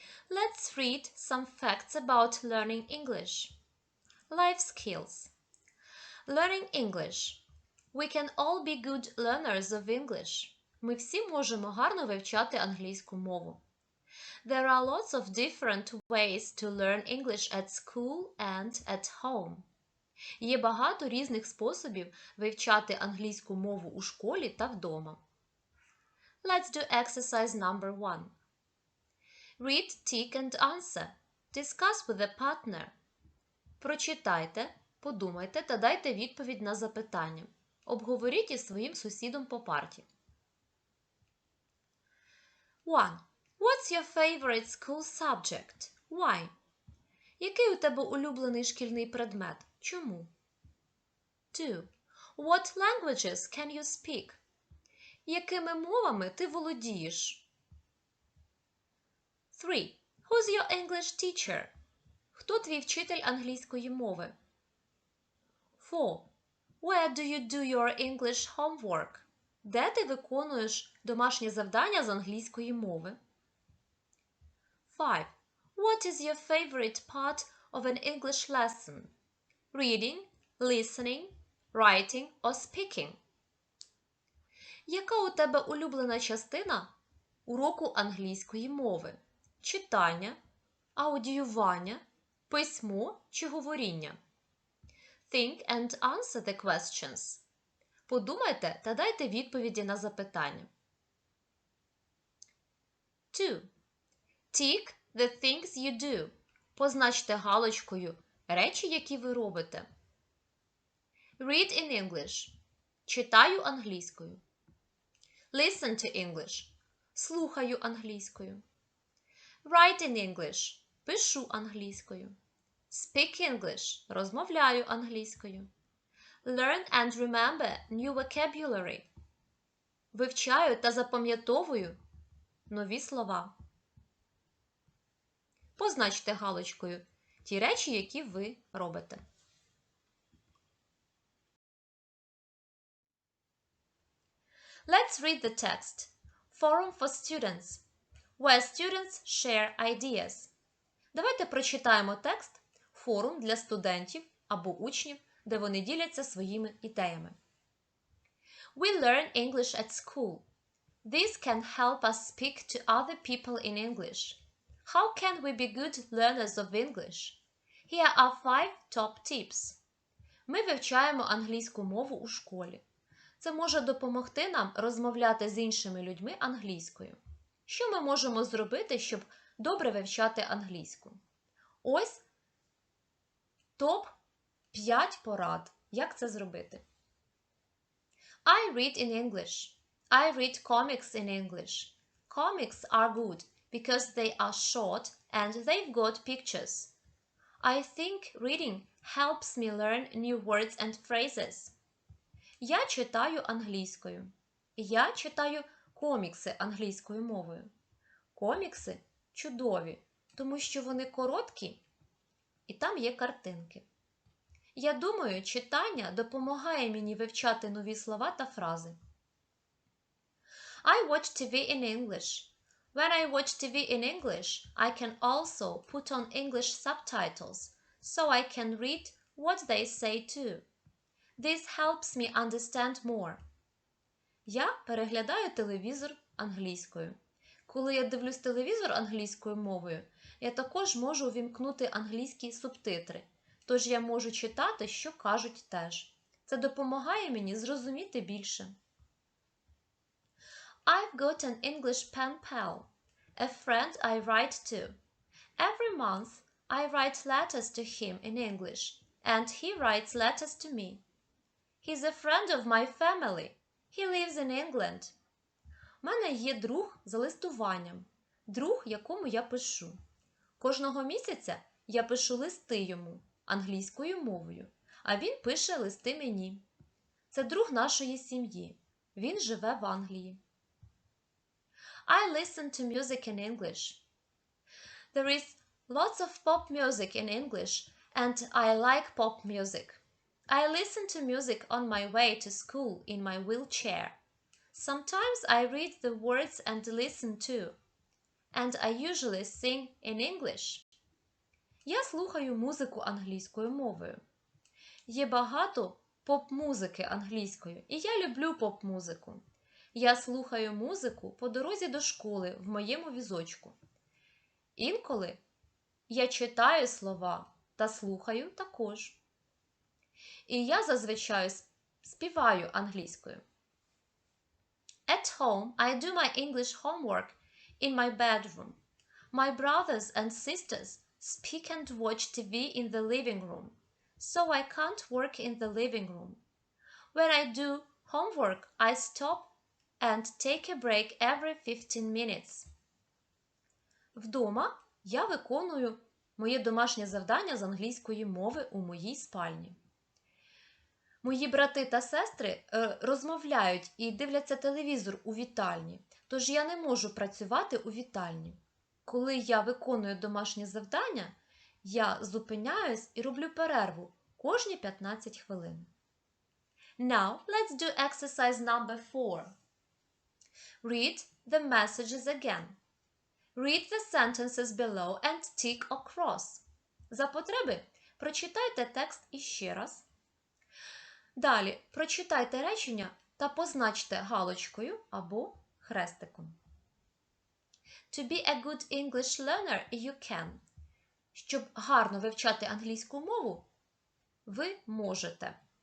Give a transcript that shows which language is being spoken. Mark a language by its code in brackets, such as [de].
[en] Let's read some facts about learning English. Life skills. Learning English. We can all be good learners of English. [uk] Ми всі можемо гарно вивчати англійську мову. [en] There are lots of different ways to learn English at school and at home. [uk] Є багато різних способів вивчати англійську мову у школі та вдома. [en] Let's do exercise number 1. Read, tick and answer. Discuss with a partner. [uk] Прочитайте, подумайте та дайте відповідь на запитання. Обговоріть із своїм сусідом по парті. [en] 1. What's your favorite school subject? Why? [uk] Який у тебе улюблений шкільний предмет? Чому? 2. [en] What languages can you speak? [uk] Якими мовами ти володієш? [en] 3. Who's your English teacher? [uk] Хто твій вчитель англійської мови? [en] 4. Where do you do your English homework? [uk] Де ти виконуєш домашнє завдання з англійської мови? [en] 5. What is your favorite part of an English lesson? Reading, listening, writing or speaking? [uk] Яка у тебе улюблена частина уроку англійської мови? Читання, аудіювання, письмо чи говоріння? [en] Think and answer the questions. [uk] Подумайте та дайте відповіді на запитання. [en] 2. Tick the things you do. [uk] Позначте галочкою речі, які ви робите. [en] Read in English. [uk] Читаю англійською. [en] Listen to English. [uk] Слухаю англійською. [en] Write in English. [uk] Пишу англійською. [en] Speak English. [uk] Розмовляю англійською. [en] Learn and remember new vocabulary. [uk] Вивчаю та запам'ятовую нові слова. Позначте галочкою ті речі, які ви робите. [en] Let's read the text. Forum for students, where students share ideas. [uk] Давайте прочитаємо текст «Форум для студентів або учнів», де вони діляться своїми ідеями. [en] We learn English at school. This can help us speak to other people in English. How can we be good learners of English? Here are 5 top tips. [uk] Ми вивчаємо англійську мову у школі. Це може допомогти нам розмовляти з іншими людьми англійською. Що ми можемо зробити, щоб добре вивчати англійську? Ось топ-5 порад. Як це зробити? [en] I read in English. I read comics in English. Comics are good because they are short and they've got pictures. I think reading helps me learn new words and phrases. [uk] Я читаю англійською. Я читаю комікси англійською мовою. Комікси чудові, тому що вони короткі і там є картинки. Я думаю, читання допомагає мені вивчати нові слова та фрази. [en] I watch TV in English. When I watch TV in English, I can also put on English subtitles, so I can read what they say too. This helps me understand more. [uk] Я переглядаю телевізор англійською. Коли я дивлюсь телевізор англійською мовою, я також можу увімкнути англійські субтитри. Тож я можу читати, що кажуть теж. Це допомагає мені зрозуміти більше. [en] I've got an English pen pal, a friend I write to. Every month I write letters to him in English, and he writes letters to me. He's a friend of my family. He lives in England. [uk] У мене є друг за листуванням. Друг, якому я пишу. Кожного місяця я пишу листи йому англійською мовою, а він пише листи мені. Це друг нашої сім'ї. Він живе в Англії. [en] I listen to music in English. There is lots of pop music in English, and I like pop music. I listen to music on my way to school in my wheelchair. Sometimes I read the words and listen too. And I usually sing in English. [uk] Я слухаю музику англійською мовою. Є багато поп-музики англійською, і я люблю поп-музику. Я слухаю музику по дорозі до школи в моєму візочку. Інколи я читаю слова та слухаю також. І я зазвичай співаю англійською. [en] At home, I do my English homework in my bedroom. My brothers and sisters speak and watch TV in the living room, so I can't work in the living room. When I do homework, I stop and take a break every 15 minutes. [uk] Вдома я виконую моє домашнє завдання з англійської мови у моїй спальні. Мої брати та сестри розмовляють і дивляться телевізор у вітальні, тож я не можу працювати у вітальні. Коли я виконую домашнє завдання, я зупиняюсь і роблю перерву кожні 15 хвилин. [en] Now, let's do exercise number 4. Read the messages again. Read the sentences below and tick or cross. [uk] За потреби прочитайте текст іще раз. Далі прочитайте речення та позначте галочкою або хрестиком. [en] To be a good English learner, you can. [uk] Щоб гарно вивчати англійську мову, ви можете.